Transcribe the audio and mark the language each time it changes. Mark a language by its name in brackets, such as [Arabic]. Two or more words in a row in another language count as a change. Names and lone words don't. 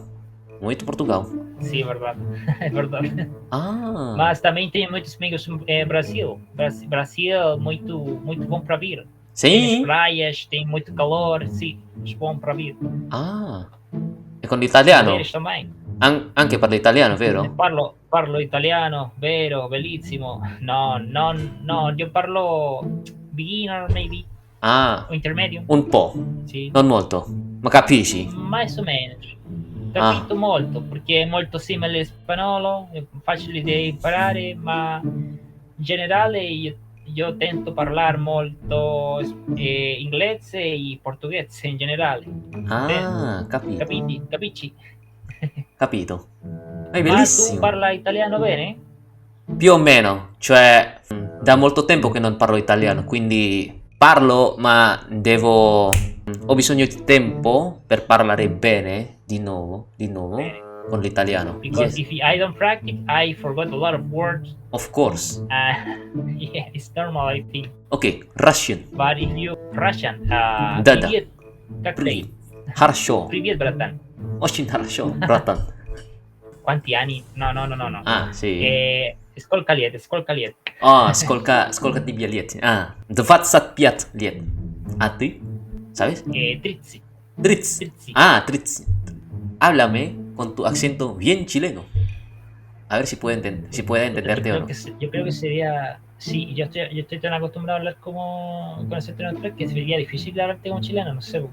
[Portuguese] Muito Portugal. Sim, é verdade. É verdade. Ah, Mas também tenho muitos amigos em Brasil. Brasil, muito bom para vir. Tem sim? as praias, tem muito calor, sim, é bom para vir. Ah, é com italiano? Eles também. [Italian] Anche parla italiano, vero? Parlo italiano, vero, bellissimo. No, io parlo [English] beginner, maybe, Ah, [Italian] o intermedio. un po', Sì. non molto. Ma capisci? [Portuguese] Mais ou menos. [Italian] Capito molto, perché è molto simile al spagnolo, è facile da imparare, ma in generale io tento parlare molto inglese e portoghese in generale. Ah, capito. Capisci? Capito. È Ma tu bellissimo. parla italiano bene? Più o meno, cioè da molto tempo che non parlo italiano, quindi parlo ma ho bisogno di tempo per parlare bene di nuovo con l'italiano. [English] Because Yes, if I don't practice, I forgot a lot of words. of course. Yeah, it's normal, I think. Ok, Russian. But if you Russian, [Russian] Да. привет, как ты? Привет. Хорошо. Привет, братан. Очень хорошо, братан. [Italian] Quanti anni? No. Ah, sì. [Russian] Сколько лет? А, сколько тебе лет? А, 25 лет. А ты? [Spanish] ¿Sabes? 30. 30. Ah, 30. Háblame con tu acento bien chileno. A ver si puede entenderte o no. Yo creo que sería... Sí, yo estoy tan acostumbrado a hablar con acento neutral que sería difícil hablarte como chileno, no sé.